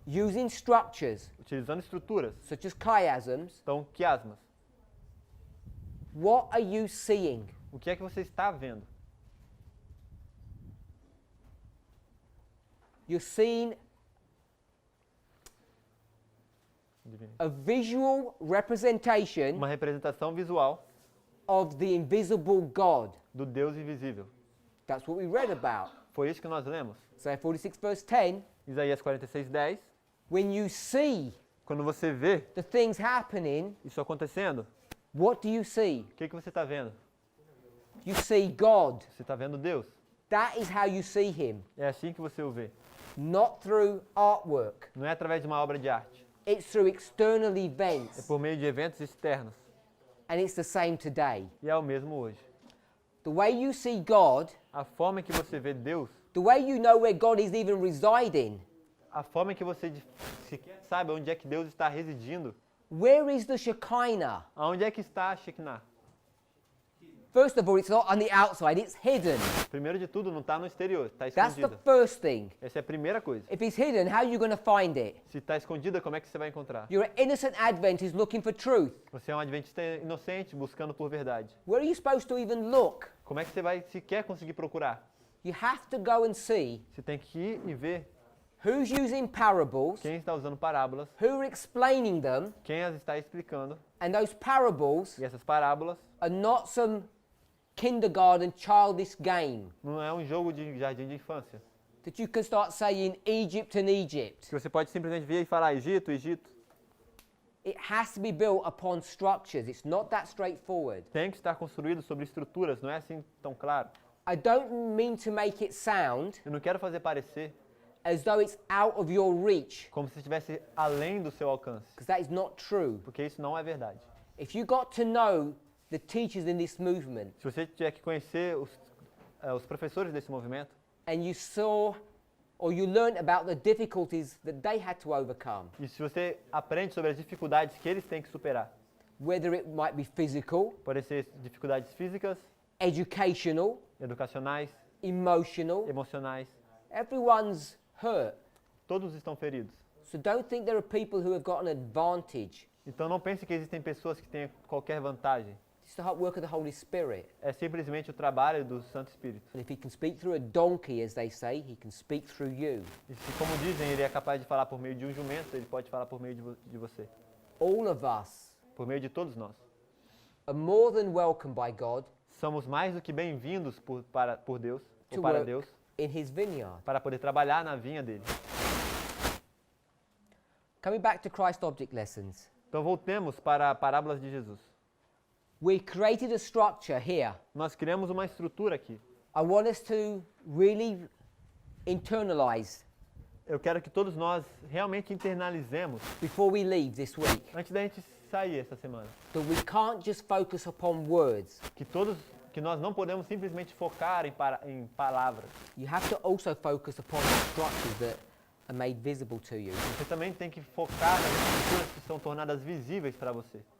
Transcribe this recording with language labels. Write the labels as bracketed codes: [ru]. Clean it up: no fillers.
[en] using structures [pt] utilizando estruturas, [en] such as chiasms, [pt] então quiasmas, [en] what are you seeing? [pt] o que é que você está vendo? [en] You're seeing a visual representation [pt] Uma representação visual [en] of the invisible God. [pt] do Deus invisível. [en] That's what we read about. [pt] Foi isso que nós lemos. [en] Isaiah 46 verse 10, [pt] Isaías 46:10. [en] when you see [pt] Quando você vê [en] the things happening, [pt] isso acontecendo, [en] what do you see? [pt] o que você está vendo? [en] You see God. [pt] Você está vendo Deus. [en] That is how you see him, [pt] É assim que você o vê. [en] not through artwork. [pt] Não é através de uma obra de arte. [en] It's through external [pt] É [en] events, [pt] por meio de eventos externos. [en] and it's the same today. [pt] E é o mesmo hoje. [en] The way you see God, [pt] A forma em que você vê Deus, [en] the way you know where God is even residing, [pt] a forma em que você sequer sabe onde é que Deus está residindo, [en] where is the Shekinah? [pt] aonde é que está a Shekinah. [en] First of all, it's not on the outside, it's hidden. [pt] Primeiro de tudo, não está no exterior, está [en] That's the [pt] escondida. [en] first thing. [pt] Essa é a primeira coisa. [en] If it's hidden, how are you going to find it? [pt] Se está escondida, como é que você vai encontrar? [en] You're an innocent Adventist looking for truth. [pt] Você é um adventista inocente buscando por verdade. [en] Where are you supposed to even look? [pt] Como é que você vai sequer conseguir procurar? [en] You have to go and see [pt] Você tem que ir e ver [en] who's using parables, [pt] quem está usando parábolas, [en] who are explaining them, [pt] quem as está explicando. [en] and those parables [pt] E essas parábolas [en] are not some kindergarten childish game [pt] não é um jogo de jardim de infância. [en] that you can start saying Egypt and Egypt. [pt] Que você pode simplesmente vir e falar Egito, Egito. [en] It has to be built upon structures. It's not that straightforward. [pt] Tem que estar construído sobre estruturas, não é assim tão claro. [en] I don't mean to make it sound [pt] Eu não quero fazer parecer [en] as though it's out of your reach, [pt] como se estivesse além do seu alcance, [en] because that is not true. [pt] porque isso não é verdade. [en] If you got to know the teachers in this movement [pt] Se você tiver que conhecer os professores desse movimento, [en] and you saw or you learned about the difficulties that they had to overcome, [pt] e se você aprende sobre as dificuldades que eles têm que superar, [en] whether it might be physical, [pt] podem ser dificuldades físicas, [en] educational, [pt] educacionais, [en] emotional, [pt] emocionais, [en] everyone's hurt. [pt] todos estão feridos. [en] So don't think there are people who have got an advantage. [pt] Então não pense que existem pessoas que têm qualquer vantagem. [en] It's the work of the Holy Spirit. [pt] É simplesmente o trabalho do Santo Espírito. [en] And if he can speak through a donkey, as they say, he can speak through you. [pt] E se, como dizem, ele é capaz de falar por meio de um jumento, ele pode falar por meio de você. [en] All of us [pt] Por meio de todos nós. [en] are more than welcome by God [pt] Somos mais do que bem-vindos por Deus, [en] to [pt] ou para [en] work [pt] Deus, [en] in his vineyard. [pt] para poder trabalhar na vinha dele. [en] Coming back to Christ object lessons, [pt] Então voltemos para parábolas de Jesus. [en] we created a structure here. [pt] Nós criamos uma estrutura aqui. [en] I want us to really internalize [pt] Eu quero que todos nós realmente internalizemos, [en] before we leave this week, [pt] antes da gente sair essa semana, [en] that we can't just focus upon words. [pt] que nós não podemos simplesmente focar em palavras. [en] You have to also focus upon the structures that are made visible to you. [pt] Você também tem que focar nas estruturas que são tornadas visíveis para você.